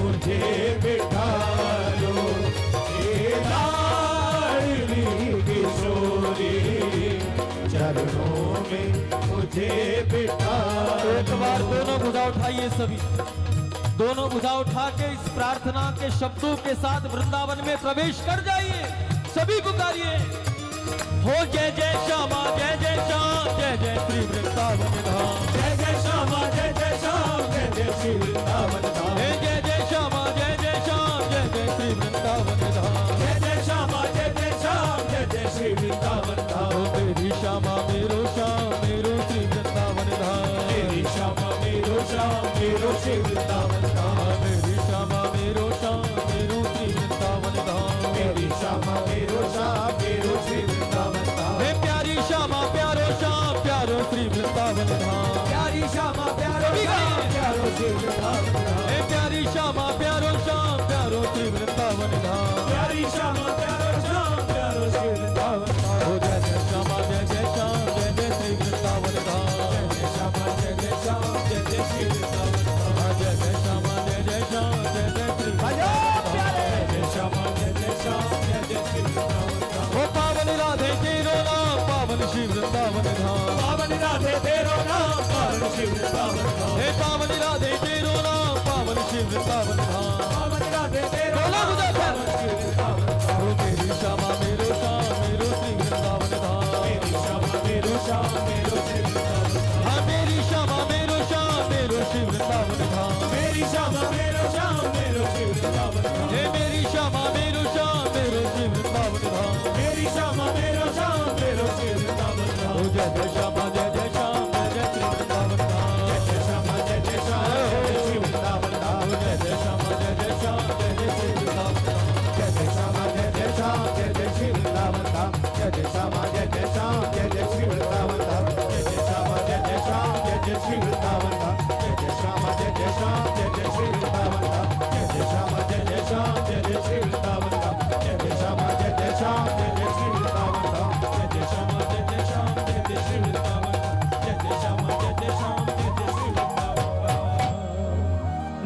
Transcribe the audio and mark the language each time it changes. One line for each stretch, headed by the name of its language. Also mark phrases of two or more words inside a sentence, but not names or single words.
Hindi: मुझे बिठा लो, हे लाडली किशोरी चरणों में मुझे बिठा लो। एक बार दोनों भुजा उठाइए सभी, दोनों भुजा उठा के इस प्रार्थना के शब्दों के साथ वृंदावन में प्रवेश कर जाइए। सभी पुकारिए, हो जय जय श्यामा जय जय श्याम जय जय श्री वृंदावन धाम, जय जय श्यामा जय जय श्याम जय जय श्री वृंदावन धाम, हे जय जय श्यामा जय जय श्याम जय जय श्री वृंदावन धाम, जय जय श्यामा जय जय श्याम जय जय श्री वृंदावन धाम।
Braj: हो तेरी श्यामा मेरो श्याम मेरो श्री वृंदावन धाम, तेरी श्यामा मेरो श्याम मेरो श्री वृंदावन धाम, मेरी श्यामा मेरो श्याम मेरो श्री वृंदावन धाम, तेरी श्यामा मेरो श्याम मेरो श्री वृंदावन धाम। हे प्यारी श्यामा प्यारो श्याम प्यारो श्री वृंदावन धाम, प्यारी श्यामा प्यारो श्याम प्यारो श्री वृंदावन धाम, हे प्यारी श्यामा प्यारो श्याम प्यारो श्री वृंदावन धाम, प्यारी श्यामा प्यारो श्याम प्यारो श्री वृंदावन धाम।
Hindi: हो जय जय श्यामा जय जय श्याम जय जय श्री वृंदावन धाम, जय जय श्यामा जय जय श्याम जय जय श्री वृंदावन धाम, जय जय श्यामा जय जय श्याम जय जय श्री जय जय श्यामा जय जय श्याम जय जय श्री वृंदावन धाम।
Braj: हो पावन राधे तेरो नाम पावन श्री वृंदावन धाम, पावन राधे तेरो नाम पावन श्री वृंदावन धाम, हे पावन राधे तेरो नाम पावन श्री वृंदावन धाम, पावन राधे तेरो बोलो नाम गुजर पावन श्री वृंदावन धाम। हो मेरी श्यामा मेरो श्याम मेरो श्री वृंदावन धाम, मेरी श्यामा मेरो श्याम मेरो श्री वृंदावन धाम, हाँ मेरी श्यामा मेरो श्याम मेरो श्री वृंदावन धाम, मेरी श्यामा मेरो श्याम मेरो श्री वृंदावन धाम, हे मेरी श्यामा मेरो श्याम मेरो श्री वृंदावन धाम, मेरी श्यामा मेरो श्याम मेरो श्री वृंदावन धाम।
Hindi: हो जय जय श्यामा जय जय श्याम जय जय श्री वृंदावन धाम, जय जय श्यामा जय जय श्याम जय जय श्री वृंदावन धाम, हो जय जय श्यामा जय जय श्याम जय जय श्री वृंदावन धाम, जय जय श्यामा जय जय श्याम जय जय श्री वृंदावन धाम, जय जय श्यामा जय जय श्याम जय जय श्री वृंदावन धाम, जय जय श्यामा जय जय श्याम जय जय श्री वृंदावन धाम, जय जय श्यामा जय जय श्याम जय जय श्री वृंदावन धाम, जय जय श्यामा जय जय श्याम जय जय श्री वृंदावन धाम, जय जय श्यामा जय जय श्याम जय जय श्री वृंदावन धाम, जय जय श्यामा जय जय श्याम जय जय श्री वृंदावन धाम, जय जय श्यामा जय जय श्याम जय जय श्री वृंदावन धाम।